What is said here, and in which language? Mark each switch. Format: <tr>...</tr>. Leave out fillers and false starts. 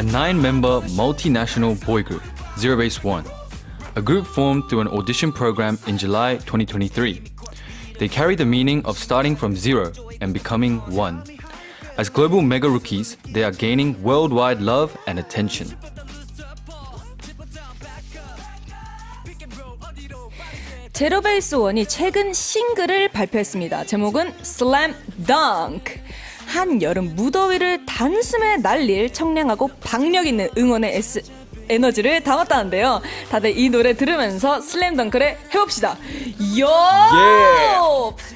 <en>A 9-member multinational boy group, Zero Base One. A group formed through an audition program in July 2023. They carry the meaning of starting from zero and becoming one. As global mega rookies, they are gaining worldwide love and attention.</en> <ko>제로베이스 원이 최근 싱글을 발표했습니다. 제목은 Slam Dunk. 한여름 무더위를 단숨에 날릴 청량하고 박력 있는 응원의 에너지를 담았다는데요. 다들 이 노래 들으면서 슬램덩크를 해봅시다. 요!</ko>